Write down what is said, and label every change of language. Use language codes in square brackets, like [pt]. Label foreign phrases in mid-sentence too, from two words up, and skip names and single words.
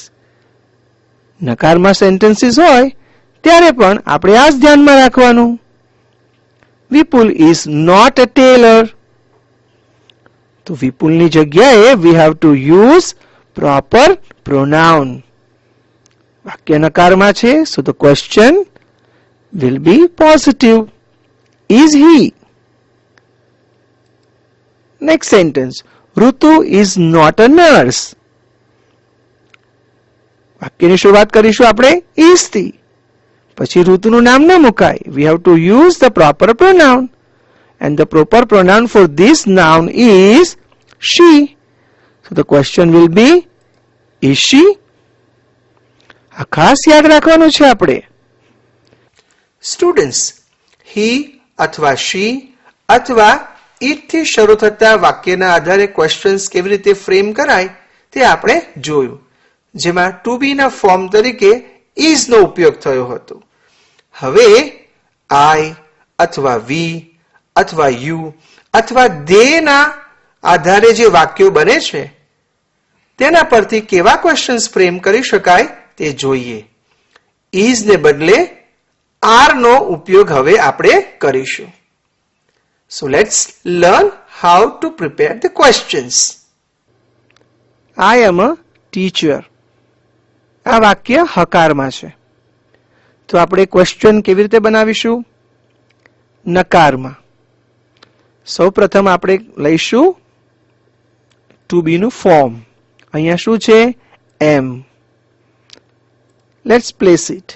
[gu] નકારમાં સેન્ટેન્સીસ હોય ત્યારે પણ આપણે આ જ ધ્યાનમાં રાખવાનું. [en] Vipul is not a tailor. [gu] તો વિપુલની જગ્યાએ [en] we have to use proper pronoun. [gu] વાક્ય નકારમાં છે, [en] so the question will be positive. Is he? Next sentence. Rutu is not a nurse. [gu] વાક્યની શરૂઆત કરીશું આપણે is થી. પછી ઋતુનું નામ ન મુકાય. [en] We have to use the proper pronoun. And the proper pronoun for this noun is she. So the question will be, is she? [gu] આ ખાસ યાદ રાખવાનું છે આપણે. સ્ટુડન્ટ્સ, હી અથવા શી અથવા ઇટ થી શરૂ થતા વાક્યના આધારે ક્વેશ્ચન્સ કેવી રીતે ફ્રેમ કરાય તે આપણે જોયું, જેમાં [en] to be [gu] ના ફોર્મ તરીકે ઇઝ નો ઉપયોગ થયો હતો. હવે આઈ અથવા વી અથવા યુ અથવા દે ના આધારે જે વાક્યો બને છે તેના પરથી કેવા ક્વેશ્ચન્સ ફ્રેમ કરી શકાય તે જોઈએ. ઇઝ ને બદલે આર નો ઉપયોગ હવે આપણે કરીશું. [en] So let's learn how to prepare the questions. I am a teacher. [gu] આ વાક્ય હકારમાં છે. તો આપણે ક્વેશ્ચન કેવી રીતે બનાવીશું? નકારમાં. સૌપ્રથમ આપણે લઈશું [en] to be [gu] નું ફોર્મ. અહીંયા શું છે? એમ. [en] let's place it.